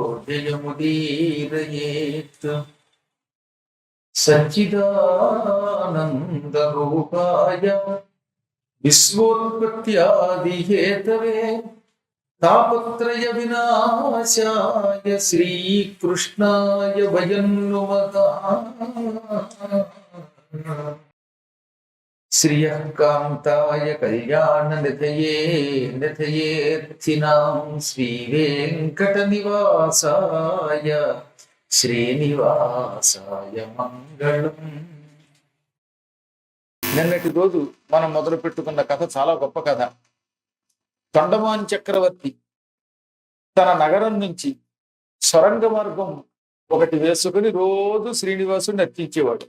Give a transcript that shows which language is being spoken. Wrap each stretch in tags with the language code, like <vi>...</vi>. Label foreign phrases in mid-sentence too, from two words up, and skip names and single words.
<sa>जयमुदीरयेत् सच्चिदानन्दरूपाय विश्वोत्पत्त्यादिहेतवे तापत्रय विनाशाय श्रीकृष्णाय वयं नुमः श्रियः कान्ताय कल्याणनिधये निधयेऽर्थिनां श्रीवेङ्कटनिवासाय श्रीनिवासाय मङ्गलम्.</sa> <te>నిన్నటి రోజు మనం మొదలు పెట్టుకున్న కథ చాలా గొప్ప కథ. తొండమాన్ చక్రవర్తి తన నగరం నుంచి సొరంగ మార్గం ఒకటి వేసుకుని రోజు శ్రీనివాసుడిని అర్చించేవాడు.</te>